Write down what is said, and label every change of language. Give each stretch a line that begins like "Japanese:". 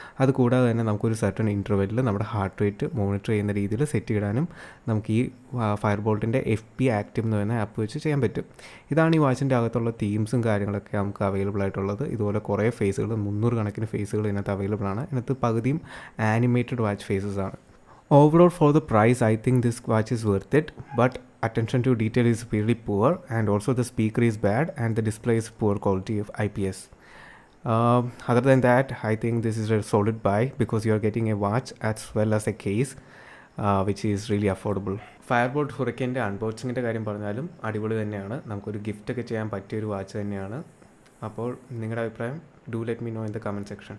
Malayalam: അതുകൂടാതെ തന്നെ നമുക്കൊരു സർട്ടൺ ഇൻ്റർവെല്ലിൽ നമ്മുടെ ഹാർട്ട് റേറ്റ് മോണിറ്റർ ചെയ്യുന്ന രീതിയിൽ സെറ്റ് ഇടാനും നമുക്ക് ഈ ഫയർബോൾട്ടിൻ്റെ FP ആക്റ്റീവ് എന്ന് പറയുന്ന ആപ്പ് വെച്ച് ചെയ്യാൻ പറ്റും. ഇതാണ് ഈ വാച്ചിൻ്റെ അകത്തുള്ള തീംസും കാര്യങ്ങളൊക്കെ നമുക്ക് അവൈലബിൾ ആയിട്ടുള്ളത്. ഇതുപോലെ കുറേ ഫേസുകൾ, 300 കണക്കിന് ഫേസുകൾ ഇതിനകത്ത് അവൈലബിൾ ആണ്. ഇതിനകത്ത് പകുതിയും ആനിമേറ്റഡ് വാച്ച് ഫേസസ് ആണ്.
English: Overall, for the price, I think this watch is worth it, but attention to detail is really poor, and also the speaker is bad and the display is poor quality of IPS. Other than that, I think this is a solid buy because you are getting a watch as well as a case, which is really affordable.
Malayalam: ഫയർബോൾട്ട് ഹുറക്കെയിൻ്റെ അൺബോക്സിങ്ങിൻ്റെ കാര്യം പറഞ്ഞാലും അടിപൊളി തന്നെയാണ്. നമുക്കൊരു ഗിഫ്റ്റൊക്കെ ചെയ്യാൻ പറ്റിയൊരു watch തന്നെയാണ്. അപ്പോൾ നിങ്ങളുടെ അഭിപ്രായം
English: Do let me know in the comment section.